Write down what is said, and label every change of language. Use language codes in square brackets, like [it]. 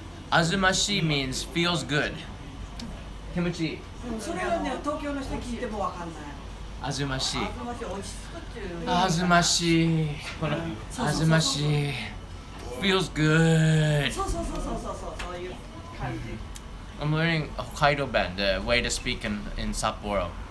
[en] あずましい means feels good。 [ja] 気持ちいい。それはね、東京の人聞いてもわかんない。あずましい。あずましい、落ち着くっていう。あずましい。このあずましい。 [en] feels good. [ja] そうそういう感じ。 [en] I'm learning Hokkaido ben, the way to speak in Sapporo.